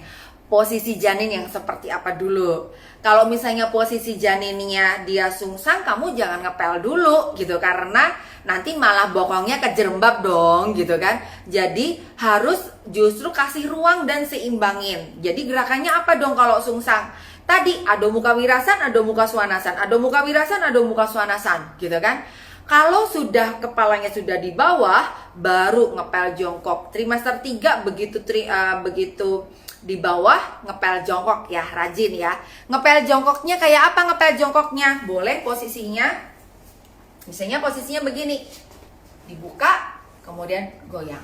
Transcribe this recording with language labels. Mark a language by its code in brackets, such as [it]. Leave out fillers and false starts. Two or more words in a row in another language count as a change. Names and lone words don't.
[id] Posisi janin yang seperti apa dulu? Kalau misalnya posisi janinnya dia sungsang, kamu jangan ngepel dulu gitu, karena nanti malah bokongnya kejerembab dong gitu kan. Jadi harus justru kasih ruang dan seimbangin. Jadi gerakannya apa dong kalau sungsang? Tadi Adho Mukha Wirasan, Adho Mukha Svanasana, Adho Mukha Wirasan, Adho Mukha Svanasana gitu kan. Kalau sudah kepalanya sudah di bawah, baru ngepel jongkok. Trimester 3 begitu di bawah ngepel jongkok ya, rajin ya. Ngepel jongkoknya kayak apa ngepel jongkoknya? Boleh posisinya, misalnya posisinya begini, dibuka kemudian goyang.